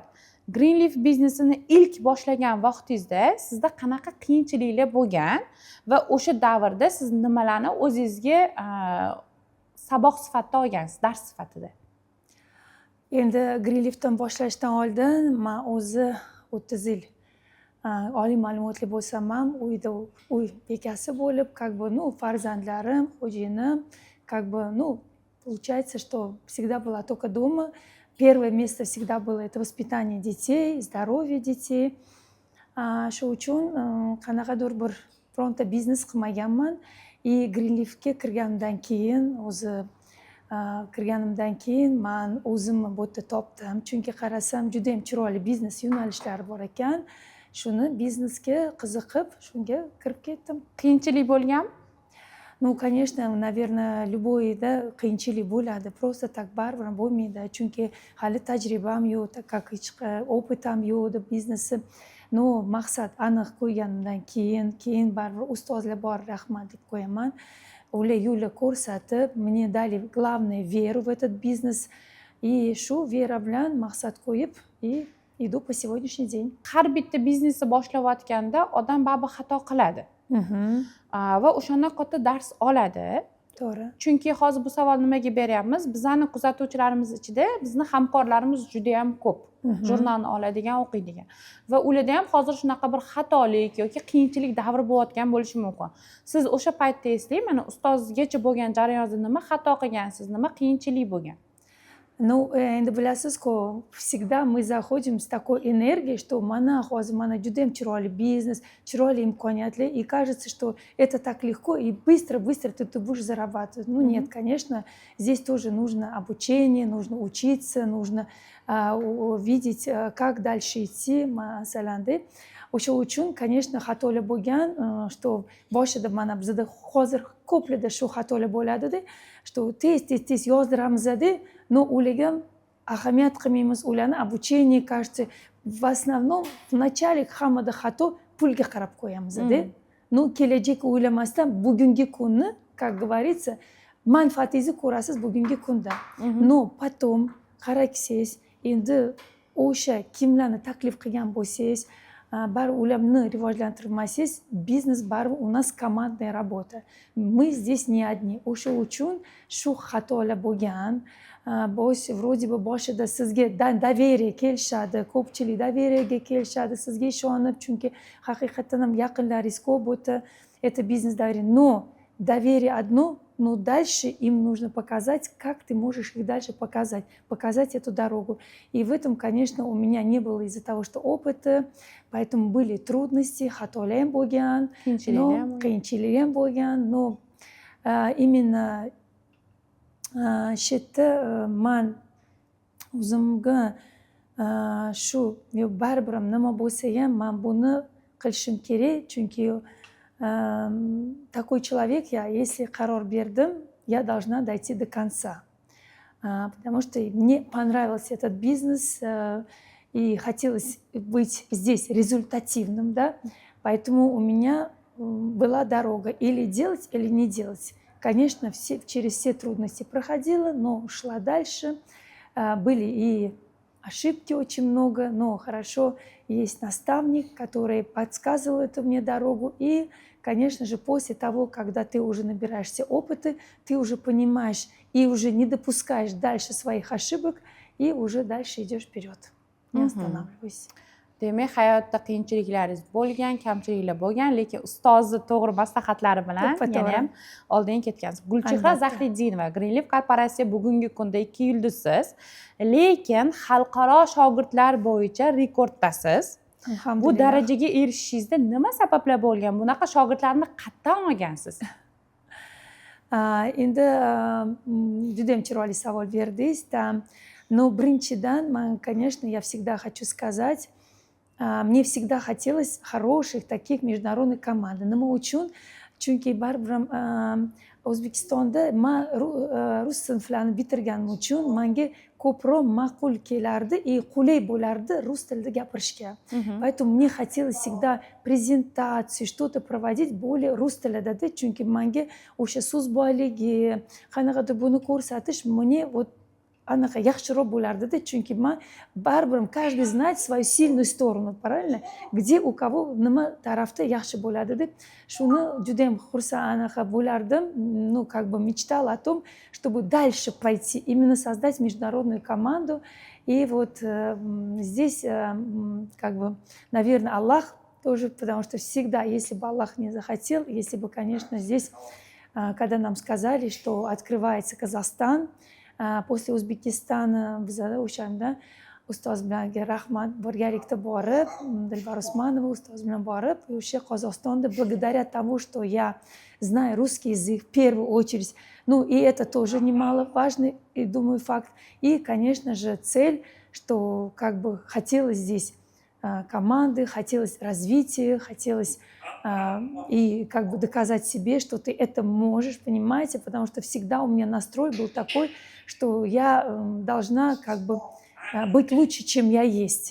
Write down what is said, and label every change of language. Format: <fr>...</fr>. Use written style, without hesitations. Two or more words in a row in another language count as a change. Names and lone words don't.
<uz>Greenleaf biznesini ilk boshlagan vaqtingizda sizda qanaqa qiyinchiliklar bo'lgan va o'sha davrda siz nimalarni o'zingizga saboq sifatida olgansiz, dars sifatida? Endi Greenleaf'dan boshlashdan oldin men o'zi 30 yil oliy ma'lumotli bo'lsam ham uyda uy bekasi bo'lib, farzandlarim, xo'jayinim,</uz> <ru>получается, что всегда была только дома. Первое место всегда было это воспитание детей, здоровье детей.</ru> <uz>Shu uchun qanaqadir bir bironta biznes qilmaganman. Greenleaf'ga kirganimdan keyin men o'zimni bu yerda topdim. Chunki qarasam juda ham chiroyli biznes yo'nalishlari bor ekan. Shuni biznesga qiziqib, shunga kirib ketdim. Qiyinchilik bo'lganmi?</uz> <ru>Ну, конечно, наверное,</ru> <uz>любойda qiyinchilik bo'ladi.</uz> <ru>Просто так</ru> <uz>baribir bo'lmaydi. Chunki hali tajribam yo'q, как opitam yo'q deb biznesni. No, maqsad aniq qo'yganimdan keyin baribir ustozlar bor, rahmat deb qo'yaman. Ular yo'lni ko'rsatib,</uz> <ru>мне дали главное веру в этот бизнес.</ru> <uz>Shu vera bilan maqsad qo'yib,</uz> <ru>иду по сегодняшний день.</ru> <uz>Har bitta biznesni boshlayotganda odam baribir xato qiladi. Va o'shandan katta dars oladi. To'g'ri. Chunki hozir bu savolni nimaga beryapmiz? Bizning kuzatuvchilarimiz ichida bizning hamkorlarimiz juda ham ko'p. Jurnalni oladigan, o'qiydigan. Va ularda ham hozir shunaqa bir xatolik yoki qiyinchilik davri bo'layotgan bo'lishi mumkin. Siz o'sha paytda eslang, mana ustozgacha bo'lgan jarayonda nima xato qilgansiz, nima qiyinchilik bo'lgan? Ну, endi bilasiz-ku,</uz> <ru>всегда мы заходим с такой энергией, что</ru> <uz>hozir mana juda ham chiroyli biznes, chiroyli imkoniyatlar,</uz> <ru>и кажется, что это так легко и быстро ты будешь зарабатывать. Ну, нет, конечно, здесь тоже нужно обучение, нужно учиться, нужно видеть, как дальше идти,</ru> <uz>masalan. O'sha uchun, конечно, xatolar bo'lgan, что boshida mana bizda hozir ko'plarda shu xatolar bo'ladi-da, что tez yozdiramiz-da, но ularga ahamiyat qilmaymiz, ularni</uz> <ru>обучение, кажется, в основном в начале</ru> <uz>hammada xato pulga qarab qo'yamiz-da. Ну, kelajak o'ylamasdan bugungi kunni,</uz> <ru>как говорится,</ru> <uz>manfaatingizni ko'rasiz bugungi kunda. Но потом qaraksangiz, endi o'sha kimlarni taklif qilgan bo'lsangiz, baribir ularni rivojlantirmasangiz, biznes baribir</uz> <ru>у нас командная работа. Мы здесь не одни.</ru> <uz>O'sha uchun shu xatolar bo'lgan. Вроде бы boshida sizga доверие kelishadi, ko'pchilik doвериеga kelishadi, sizga ishonib, chunki haqiqatan ham yaqinlaringiz ko'p bo'lsa,</uz> <ru>это бизнес доверие. Но доверие одно, но дальше им нужно показать, как ты можешь их дальше показать эту дорогу. И в этом, конечно, у меня не было из-за того, что опыта, поэтому были трудности,</ru> <uz>xatolar bo'lgan, qiyinchilik bo'lgan,</uz> <ru>но именно</ru> <uz>shu yerda men o'zimga shu baribir nima bo'lsa ham men buni qilishim kerak, chunki</uz> <ru>такой человек я, если</ru> <uz>qaror berdim,</uz> <ru>я должна дойти до конца. Потому что мне понравился этот бизнес и хотелось быть здесь результативным, да? Поэтому у меня была дорога или делать, или не делать. Конечно, через все трудности проходила, но шла дальше. Были и ошибки очень много, но хорошо есть наставник, который подсказывал эту мне дорогу. И, конечно же, после того, когда ты уже набираешься опыта, ты уже понимаешь и уже не допускаешь дальше своих ошибок, и уже дальше идешь вперед. Не останавливайся.</ru> <uz>Demak, hayotda qiyinchiliklaringiz bo'lgan, kamchiliklar bo'lgan, lekin ustozni to'g'ri maslahatlari bilan yana ham oldin ketgansiz. Gulchehra Zahriddinova, Greenleaf korporatsiya bugungi kunda 2 yulduzsiz, lekin xalqaro shogirdlar bo'yicha rekorddasiz. Bu darajaga erishishingizda nima sabablar bo'lgan? Bunaqa shogirdlarni qayerdan olgansiz? Endi juda ham chiroyli savol berdingiz. Но birinchidan,</uz> <ru>конечно, я всегда хочу сказать, мне всегда хотелось хороших таких международных команд.</ru> <uz>Nima uchun? Chunki baribir O'zbekistonda man rus sinflarini bitirganim uchun menga ko'proq ma'qul kelardi и qulay bo'lardi rus tilida gapirishga.</uz> <ru>Поэтому мне хотелось всегда презентации, что-то проводить более</ru> <uz>rus tilida, chunki menga o'sha so'z boyligi, qanaqadir buni ko'rsatish</uz> <ru>мне вот</ru> <uz>anaqa yaxshiroq bo'lardida, chunki man baribir</uz> <ru>каждый знает свою сильную сторону, правильно? Где у кого</ru> <uz>nima tarafda yaxshi bo'ladi deb shuni juda ham xursand anaqa bo'lardim.</uz> <ru>Ну, как бы мечтала о том, чтобы дальше пойти, именно создать международную команду. И вот здесь, как бы, наверное, Аллах тоже, потому что всегда, если бы Аллах не захотел, если бы, конечно, здесь, когда нам сказали, что открывается Казахстан, после</ru> <uz>O'zbekistona biz o'shanda ustoz bilan rahmat birgalikda borib, Dilbar Usmanova ustoz bilan borib, o'sha Qozog'istonda</uz> <ru>благодаря тому, что я знаю русский язык в первую очередь, ну и это тоже немаловажный, и думаю, факт. И, конечно же, цель, что как бы хотелось здесь команды, хотелось развития, хотелось и как бы доказать себе, что ты это можешь, понимаете, потому что всегда у меня настрой был такой, что я должна как бы быть лучше, чем я есть.</ru>